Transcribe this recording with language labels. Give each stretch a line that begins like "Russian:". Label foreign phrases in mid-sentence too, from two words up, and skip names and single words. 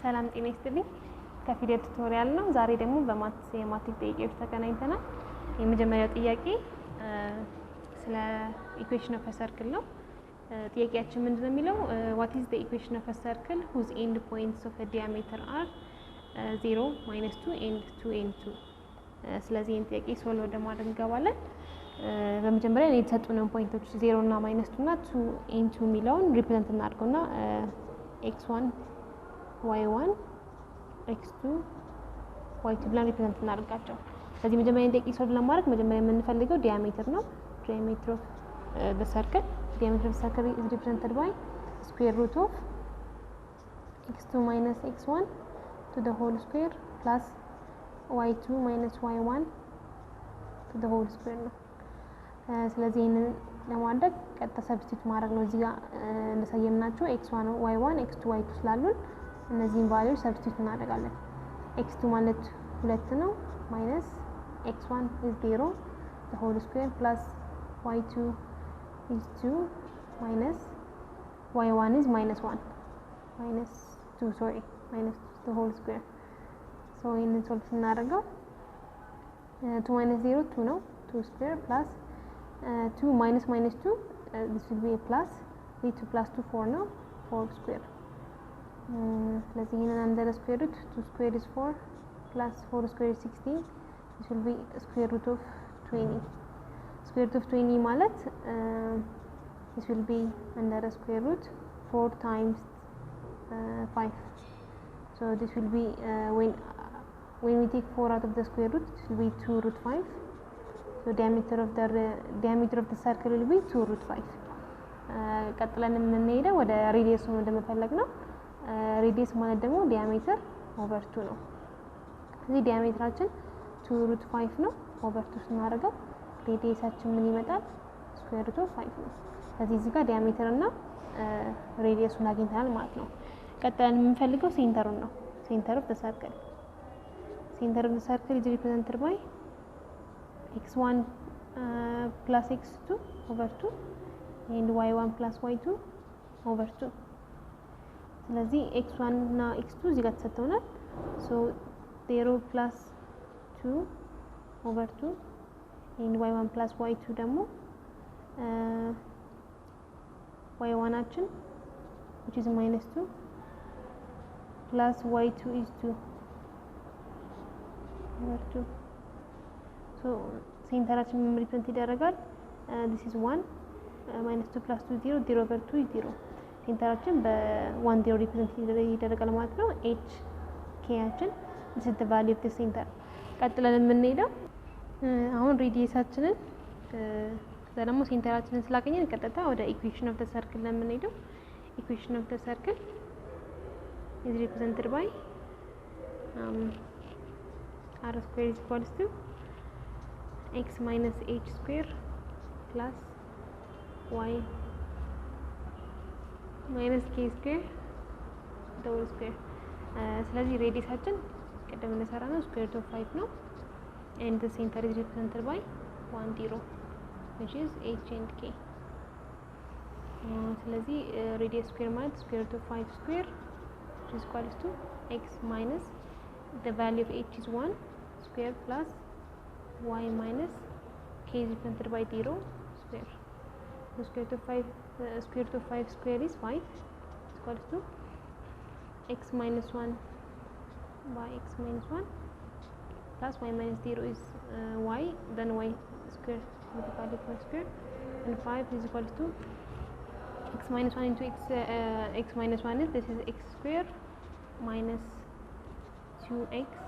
Amharic: ጤና ይስጥልኝ ከፊደል ቱቶሪያል ነው። ዛሬ ደግሞ በማትስ የማትሪክ ጥያቄዎች ተገናኝተናል። የመጀመሪያው ጥያቄ ስለ
English: equation of circle
Amharic: ነው። ጥያቄያችን ምንድነው የሚለው
English: what is the equation of a circle whose end points of a diameter are 0, -2 and 2 and 2?
Amharic: ስለዚህ ይህን ጥያቄ ሶልቭ ወደ ማድረግ እንገባለን። በመጀመሪያ የተሰጡንን ፖይንቶች 0 እና -2 እና 2 and 2 የሚለውን ሪፕሬዘንት እናድርገውና x1 y1 x2 y2 ብለን ሪፕሬዘንት እናደርጋቸው። ስለዚህ መጀመሪያ ጥያቄ ሶልቭ ለማድረግ መጀመሪያ የምንፈልገው ዲያሜትር ነው።
English: diameter of the circle is represented by square root of x2 minus x1 to the whole square plus y2 minus y1 to the whole square
Amharic: ነው። ስለዚህ ይሄንን ለማድረግ ቀጥታ ሰብስቲት ማድረግ ነው። እዚህ ጋር እንደሰየምናቸው x1 y1 x2 y2 ስላሉን እነዚህን ቫልዩስ ሰብስቲት እናደርጋለን። x2 ማለት 2 ነው
English: minus x1 is 0 the whole square plus y2 is 2 minus y1 is minus 1 minus 2 sorry minus the whole square. so
Amharic: ይሄንን ሶልቭ እናደርገው
English: 2 minus 0 2 ነው 2 square plus 2 minus minus 2 this will be a plus 2 plus 2 4 ነው 4 square.
Amharic: ስለዚህ ይሄንን
English: under the square root 2 square is 4 plus 4 square is 16 this will be square root of 20. square root of 20 ማለት this will be under the square root 4 times 5. so this will be when we take 4 out of the square root it will be 2 root 5. so diameter of the circle will be 2 root 5.
Amharic: ቀጥለን የምንሄደው ወደ ሬዲየስ ነው እንደምፈልግ ነው። ሬዲየስ ማለት ደግሞ ዲያሜትር ኦቨር 2 ነው። እዚህ ዲያሜትራችን 2 root 5 ነው ኦቨር 2 ስናደርገው ሬዲየሳችን ምን ይመጣል?
English: square root of 5
Amharic: ነው። ስለዚህ እዚህ ጋር ዲያሜትር እና ሬዲየሱን አግኝተናል ማለት ነው። ቀጥለን የምንፈልገው ሴንተሩን ነው።
English: center of the circle is represented by x1 plus x2 over 2
Amharic: and y1 plus y2 over 2. ስለዚህ x1 እና x2 እዚህ ጋር ተሰጥተውናል።
English: so 0 plus 2 over 2 and y1 plus y2
Amharic: ደግሞ y1 አችን
English: which is minus 2 plus y2 is 2 over 2.
Amharic: so ሴንተራችን ምን ሪፕሬዘንት ይደረጋል?
English: this is 1 minus 2 plus 2 0 0 over 2 is 0.
Amharic: ሴንተራችን በ1 0 ሪፕሬዘንት ይደረጋል ማለት ነው። h k አችን
English: this is the value of the center.
Amharic: ቀጥለን የምንሄደው አሁን ሬዲየሳችንን ከዛ ደግሞ ሴንተራችንን ስላገኘን ቀጥታ ወደ
English: equation of the circle
Amharic: ነው የምንሄደው።
English: equation of the circle is represented by r square is equals to x minus h square plus y minus k square the whole square.
Amharic: ስለዚህ ሬዲየሳችን ቀደም እንደሰራ ነው
English: square root of 5
Amharic: ነው
English: and the center is represented by 1 0 which is h and k. ስለዚህ radius square ማለት square root of 5 square which is equals to x minus the value of h is 1 square plus y minus k is represented by 0 square. the square root of 5 square is 5 is equals to x minus 1 by x minus 1 plus y minus 0 is y then y square multiplied with y square and 5 is equals to x minus 1 into x minus 1 is this is x square minus 2x